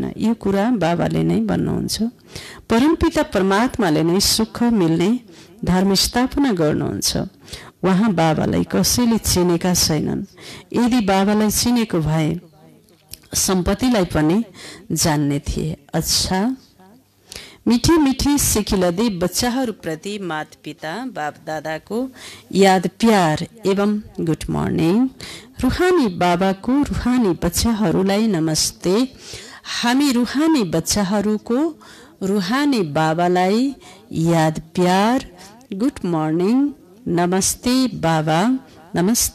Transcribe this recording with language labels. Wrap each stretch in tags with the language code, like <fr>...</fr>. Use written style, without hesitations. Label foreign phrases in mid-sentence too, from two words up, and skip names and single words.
<ne>यो कुरा बाबाले नै भन्नुहुन्छ। परमपिता परमात्माले नै सुख मिल्ने धर्म स्थापना गर्नुहुन्छ। उहाँ बाबालाई कसैले चिनेका छैनन्। यदि बाबालाई चिनेको भए सम्पत्तिलाई पनि जान्ने थिए। अच्छा, मिठी मिठी सिकिलदी बच्चाहरूप्रति माता पिता बाप दादाको याद प्यार एवं</ne> <en>good morning.</en> <ne>रुहानी बाबाको रुहानी बच्चाहरूलाई नमस्ते। हामी रुहानी बच्चाहरूको रुहानी बाबालाई याद प्यार</ne> <en>good morning</en> <ne>नमस्ते बाबा नमस्ते।</ne>